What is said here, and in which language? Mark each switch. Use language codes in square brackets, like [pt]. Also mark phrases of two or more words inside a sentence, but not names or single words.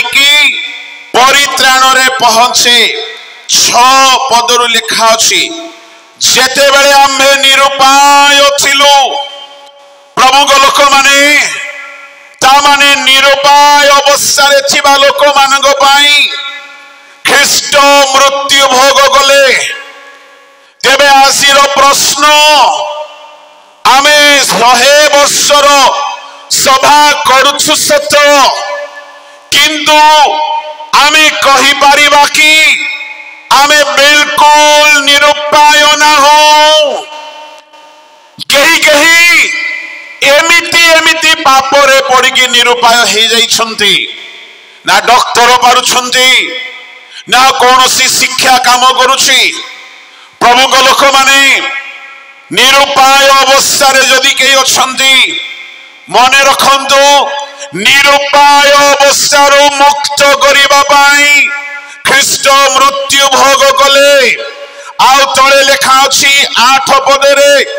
[or] କି ପରିତ୍ରାଣ ରେ ପହଞ୍ଚେ 6 ପଦରୁ ଲେଖା ଅଛି ଯେତେ ବେଳେ ଆମ୍ଭେ ନିରୁପାୟ ଥିଲୁ ପ୍ରଭୁ କୋ ଲୋକ ମାନେ ତା ମାନେ ନିରୁପାୟ ଅବସ୍ଥା ରେ ଥିବା ଲୋକ ମାନଙ୍କ ପାଇଁ ଖ୍ରୀଷ୍ଟ ମୃତ୍ୟୁ ଭୋଗ କଲେ ତେବେ ଆସିର ପ୍ରଶ୍ନ ଆମେ 100 ବର୍ଷର ସଭା କରୁଛୁ ସତ୍ୟ କିନ୍ତୁ ଆମେ କହି ପାରିବା କି ଆମେ ବିଲକୁଲ ନିରୁପାୟ ନା ହୋ କେହି କେହି ଏମିତି ପାପରେ ପଡ଼ି କି ନିରୁପାୟ ହେ ଯାଉଛନ୍ତି ନା ଡାକ୍ତର ପାରୁଛନ୍ତି ନା କୌଣସି ଶିକ୍ଷା କାମ କରୁଛି ପ୍ରଭୁ କୋ ଲୋକ ମାନେ ନିରୁପାୟ ଅବସ୍ଥା ରେ ଯଦି କେହି ଅଛନ୍ତି ମନେ ରଖନ୍ତୁ ନିରୁପାୟ ଅବସ୍ଥା ରୁ ମୁକ୍ତ କରିବା ପାଇଁ ଖ୍ରୀଷ୍ଟ ମୃତ୍ୟୁ ଭୋଗ କଲେ ଆଉ ତଳେ ଲେଖା ଅଛି 8 ପଦରେ